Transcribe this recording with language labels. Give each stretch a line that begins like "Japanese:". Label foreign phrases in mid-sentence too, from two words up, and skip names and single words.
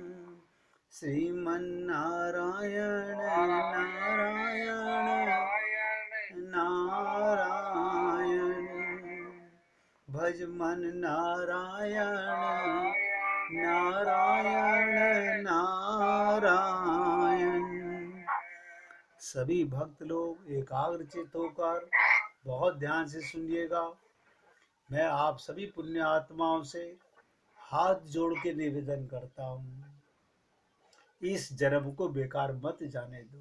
Hindi: श्रीमन्नारायण नारायण नारायण। भज मन नारायण नारायण नारायण। सभी भक्त लोग एकाग्रचित होकर बहुत ध्यान से सुनिएगा। मैं आप सभी पुण्य आत्माओं से हाथ जोड़ के निवेदन करता हूँ, इस जन्म को बेकार मत जाने दो।